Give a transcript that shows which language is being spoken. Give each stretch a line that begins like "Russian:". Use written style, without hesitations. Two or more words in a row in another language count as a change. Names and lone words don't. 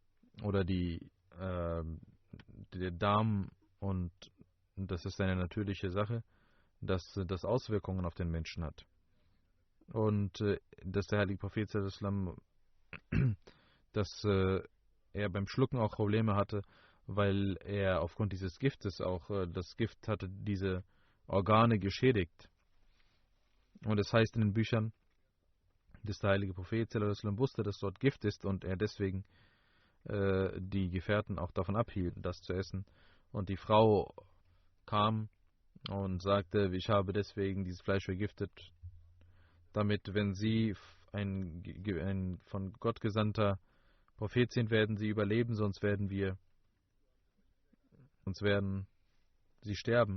German: Oder die der Darm, und das ist eine natürliche Sache, dass das Auswirkungen auf den Menschen hat. Und dass der heilige Prophet
Arabic: sallallahu alaihi wasallam,
German: dass er beim Schlucken auch Probleme hatte, weil er aufgrund dieses Giftes auch, das Gift hatte diese Organe geschädigt. Und es heißt in den Büchern, dass der heilige Prophet
Arabic: sallallahu alaihi wasallam
German: wusste, dass dort Gift ist und er deswegen die Gefährten auch davon abhielten, das zu essen. Und die Frau kam und sagte, ich habe deswegen dieses Fleisch vergiftet, damit, wenn sie ein von Gott gesandter Prophet sind, werden sie überleben, sonst werden sie sterben.